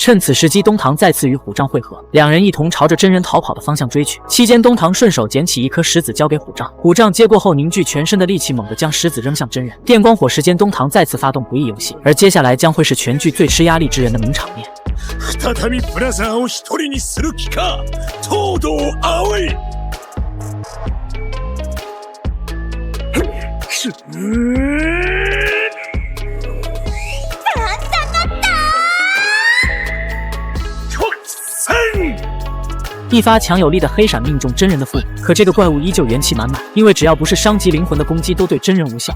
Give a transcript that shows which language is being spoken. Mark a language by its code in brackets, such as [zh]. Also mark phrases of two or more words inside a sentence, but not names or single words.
[zh] 趁此时机，东堂再次与虎杖会合，两人一同朝着真人逃跑的方向追去。期间，东堂顺手捡起一颗石子交给虎杖，虎杖接过后凝聚全身的力气，猛地将石子扔向真人。电光火石间，东堂再次发动不义游戏，而接下来将会是全剧最吃压力之人的名场面。 [ja] 再びブラザーを一人にする気か、東堂葵。 [zh] 一发强有力的黑闪命中真人的腹部，可这个怪物依旧元气满满，因为只要不是伤及灵魂的攻击都对真人无效。